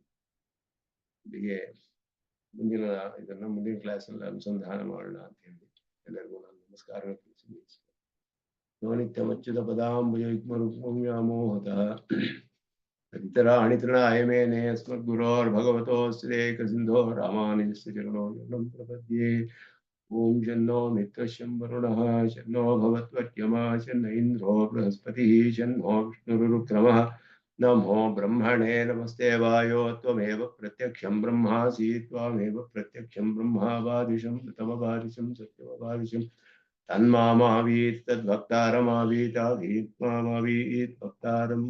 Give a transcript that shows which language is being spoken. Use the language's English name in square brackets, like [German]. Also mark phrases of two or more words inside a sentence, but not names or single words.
[Kannada] ಇಲ್ಲಿಗೆ ಮುಂದಿನ ಕ್ಲಾಸಲ್ಲಿ ಅನುಸಂಧಾನ ಮಾಡೋಣ ಅಂತ ಹೇಳಿ ಎಲ್ಲರಿಗೂ ನಾನು ನಮಸ್ಕಾರ ತಿಳಿಸಿ. [Sanskrit] ನಿತ್ಯಮಚ್ಯುತ ಪದಾಂಬುಜಯುಗ್ಮರುಗ್ಮವ್ಯಾಮೋಹತಃ ತದಿತರಾಣಿ ತೃಣಾಯ ಮೇನೆ ಅಸ್ಮದ್ಗುರೋರ್ಭಗವತೋಸ್ಯೇಕ ಸಿಂಧೋ ರಾಮಾನುಜಸ್ಯ ಚರಣೋ ಶರಣಂ ಪ್ರಪದ್ಯೆ. ಓಂ ಶನ್ನೋ ಮಿತ್ರಶಂ ವರುಣಃ ಶನ್ನೋ ಭವತ್ವರ್ಯಮಾ ಶನ್ನ ಇಂದ್ರೋ ಬೃಹಸ್ಪತಿಃ ಶನ್ನೋ ವಿಷ್ಣುರುರುಕ್ರಮಃ. ನಮೋ ಬ್ರಹ್ಮಣೇ ನಮಸ್ತೆ ವಾಯೋ ತ್ವಮೇವ ಪ್ರತ್ಯಕ್ಷಂ ಬ್ರಹ್ಮಾಸಿ ತ್ವಮೇವ ಪ್ರತ್ಯಕ್ಷಂ ಬ್ರಹ್ಮಾವಾದಿಶಂ ತಮವಾದಿಶಂ ಸತ್ಯವವಾದಿಶಂ ತನ್ಮಾಮಾವೀತ್ ತದ್ಭಕ್ತಾರಮಾವೀತಾವೀತ್ ಮಾಮಾವೀತ್ ಭಕ್ತಾರಂ.